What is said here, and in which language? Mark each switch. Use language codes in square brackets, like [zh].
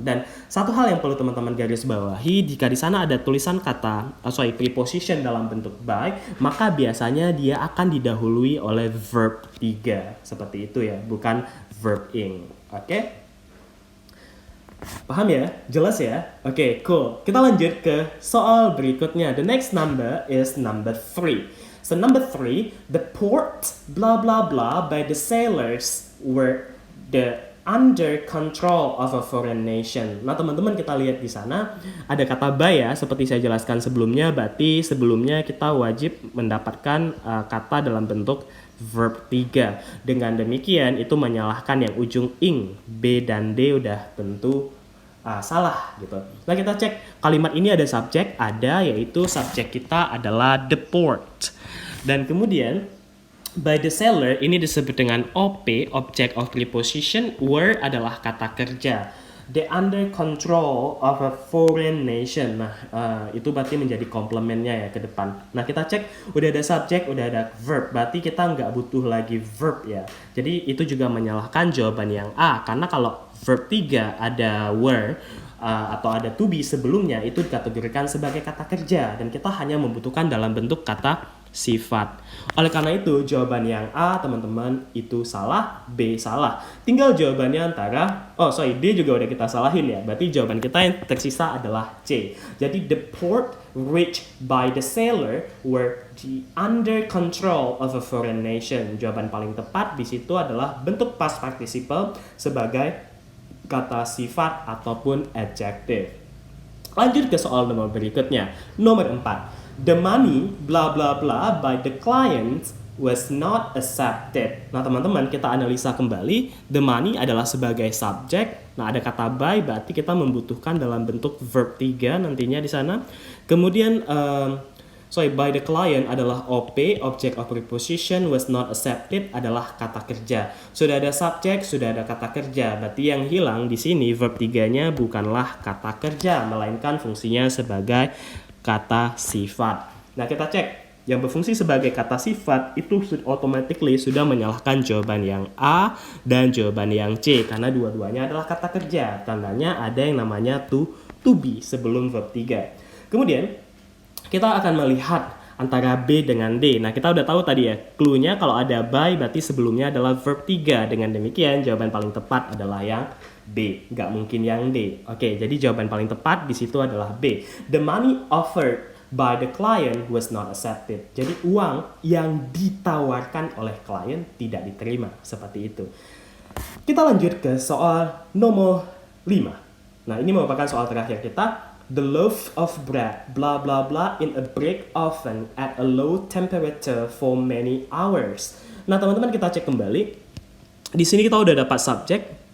[id] Dan satu hal yang perlu teman-teman garis bawahi, jika di sana ada tulisan kata preposition dalam bentuk by, maka biasanya dia akan didahului oleh verb 3, seperti itu ya, bukan verb ing. Oke? Paham ya? Jelas ya? [en] Oke, cool. [id] Kita lanjut ke soal berikutnya. [en] The next number is number 3. So number 3, the port blah blah blah by the sailors were the under control of a foreign nation. [id] Nah, teman-teman kita lihat di sana ada kata by ya, seperti saya jelaskan sebelumnya. Berarti sebelumnya kita wajib mendapatkan kata dalam bentuk verb 3. Dengan demikian itu menyalahkan yang ujung ing. B dan D udah tentu salah gitu. Nah, kita cek kalimat ini ada subjek, ada, yaitu subjek kita adalah the port. Dan kemudian by the sailor ini disebut dengan OP, [en] object of preposition. [id] Were adalah kata kerja. [en] The under control of a foreign nation. [id] Nah, itu berarti menjadi komplementnya ya ke depan. Nah, kita cek udah ada subjek, udah ada verb. Berarti kita nggak butuh lagi verb ya. Jadi itu juga menyalahkan jawaban yang A. Karena kalau verb 3 ada were atau ada to be sebelumnya, itu dikategorikan sebagai kata kerja. Dan kita hanya membutuhkan dalam bentuk kata sifat. Oleh karena itu jawaban yang A teman-teman itu salah, B salah. Tinggal jawabannya antara D juga udah kita salahin ya. Berarti jawaban kita yang tersisa adalah C. Jadi [en] the port reached by the sailor were the under control of a foreign nation. [id] Jawaban paling tepat di situ adalah bentuk past participle sebagai kata sifat ataupun adjective. Lanjut ke soal nomor berikutnya. Nomor 4. [en] The money blah blah blah by the client was not accepted. [id] Nah, teman-teman kita analisa kembali. The money adalah sebagai subjek. Nah, ada kata by, berarti kita membutuhkan dalam bentuk verb 3 nantinya di sana. Kemudian by the client adalah OP, object of preposition, [en] was not accepted [id] adalah kata kerja. Sudah ada subjek, sudah ada kata kerja. Berarti yang hilang di sini verb 3-nya bukanlah kata kerja, melainkan fungsinya sebagai kata sifat. Nah, kita cek yang berfungsi sebagai kata sifat itu automatically sudah menyalahkan jawaban yang A dan jawaban yang C karena dua-duanya adalah kata kerja. Tandanya ada yang namanya to be sebelum verb 3. Kemudian kita akan melihat antara B dengan D. Nah, kita udah tahu tadi ya, clue-nya kalau ada by berarti sebelumnya adalah verb 3. Dengan demikian jawaban paling tepat adalah yang B, nggak mungkin yang D. Oke, jadi jawaban paling tepat di situ adalah B. [en] The money offered by the client was not accepted. [id] Jadi uang yang ditawarkan oleh klien tidak diterima, seperti itu. Kita lanjut ke soal nomor 5. Nah, ini merupakan soal terakhir kita. [en] The loaf of bread, blah blah blah, in a brick oven at a low temperature for many hours. [id] Nah, teman-teman kita cek kembali. Di sini kita udah dapat subjek.